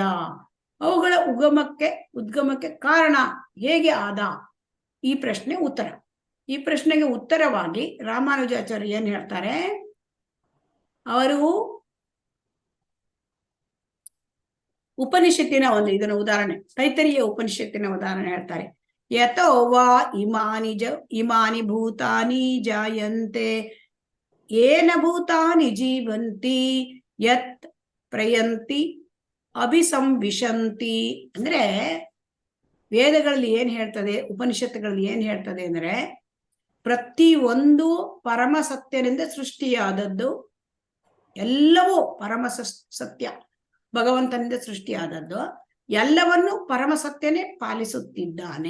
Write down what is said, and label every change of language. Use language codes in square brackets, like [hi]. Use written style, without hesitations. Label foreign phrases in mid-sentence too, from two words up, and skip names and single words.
[kn] ಅವುಗಳ ಉದ್ಗಮಕ್ಕೆ ಕಾರಣ ಹೇಗೆ ಆದ? ಈ ಪ್ರಶ್ನೆ ಉತ್ತರ. ಈ ಪ್ರಶ್ನೆಗೆ ಉತ್ತರವಾಗಿ ರಾಮಾನುಜಾಚಾರ್ಯ ಏನ್ ಹೇಳ್ತಾರೆ? ಅವರು ಉಪನಿಷತ್ತಿನ ಇದನ್ನ ಉದಾಹರಣೆ, ತೈತರಿಯ ಉಪನಿಷತ್ತಿನ ಉದಾಹರಣೆ ಹೇಳ್ತಾರೆ. [sa] ಯತೋ ವಾ ಇಮಾನಿ ಭೂತಾನಿ ಜಾಯಂತೆ ಏನ ಭೂತಾನಿ ಜೀವಂತಿ ಯತ್ ಪ್ರಯಂತಿ ಅಭಿಸಂವಿಶಂತಿ. [kn] ಅಂದ್ರೆ ವೇದಗಳಲ್ಲಿ ಏನ್ ಹೇಳ್ತದೆ, ಉಪನಿಷತ್ತುಗಳಲ್ಲಿ ಏನ್ ಹೇಳ್ತದೆ ಅಂದ್ರೆ, ಪ್ರತಿಯೊಂದು ಪರಮ ಸತ್ಯನಿಂದ ಸೃಷ್ಟಿಯಾದದ್ದು, ಎಲ್ಲವೂ ಪರಮ ಸತ್ಯ ಭಗವಂತನಿಂದ ಸೃಷ್ಟಿಯಾದದ್ದು, ಎಲ್ಲವನ್ನೂ ಪರಮ ಸತ್ಯನೇ ಪಾಲಿಸುತ್ತಿದ್ದಾನೆ.